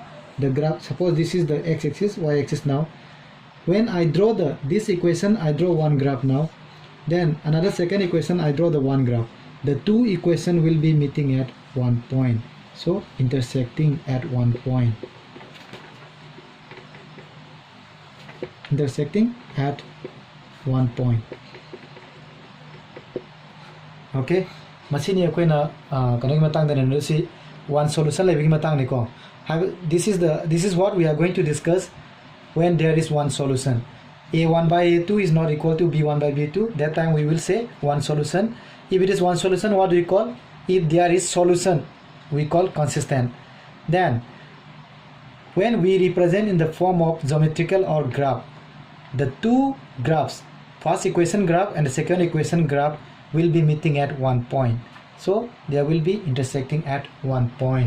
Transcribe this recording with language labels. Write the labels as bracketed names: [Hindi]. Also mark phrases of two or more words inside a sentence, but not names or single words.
[English] The graph, suppose this is the x-axis, y-axis. Now when I draw this equation, I draw one graph now. Then another second equation, I draw the one graph. The two equation will be meeting at one point, so intersecting at one point. Intersecting at one point. Okay, masini akoina kanagi matang da si one solution lebi matang ni ko. This is what we are going to discuss when there is one solution. A1 by A2 is not equal to B1 by B2. That time we will say one solution. If it is one solution, what do we call? If there is solution, we call consistent. Then when we represent in the form of geometrical or graph, the two graphs, first equation graph and the second equation graph, will be meeting at one point, so they will be intersecting at one point.